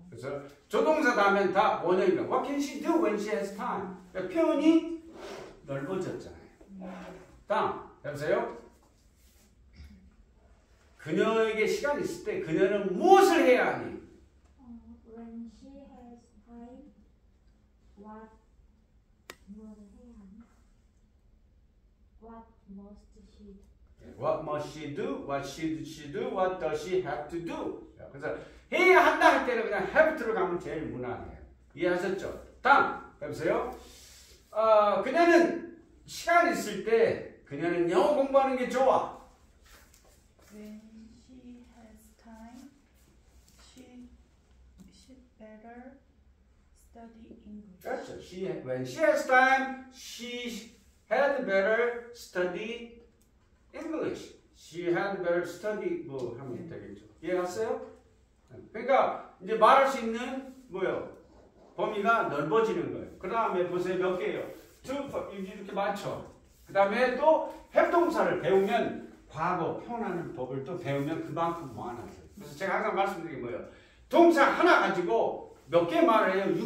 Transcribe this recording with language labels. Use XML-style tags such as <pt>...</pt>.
<ko>그래서 조동사 다음엔 다 원형이니까</ko> <en>What can she do when she has time?</en> <ko>그러니까 표현이 넓어졌잖아요. 다음 해보세요. 그녀에게 시간이 있을 때 그녀는 무엇을 해야 하니?</ko> <en>When she has time, what</en> <ko>무엇을 해야 하니?</ko> <en>What must she do? What must she do? What should she do? What does she have to do?</en> <ko>그래서 해야 한다 할 때는 그냥 have to로 가면 제일 무난해요. 이해하셨죠? 다음 해보세요. 그녀는 시간 있을 때 그녀는 영어 공부하는 게 좋아.</ko> <en>When she has time, she better study English.</en> <ko>그렇죠.</ko> <en>When she has time, she had better study English. She had better study</en> <ko>뭐 하면 되겠죠. 이해갔어요? 그러니까 이제 말할 수 있는 뭐요? 범위가 넓어지는 거예요. 그 다음에 보세요. 몇 개예요? 이렇게 많죠. 그 다음에 또 협동사를 배우면 과거 표현하는 법을 또 배우면 그만큼 많아져요. 그래서 제가 항상 말씀드린 게 뭐예요? 동사 하나 가지고 몇 개 말을 해요?</ko>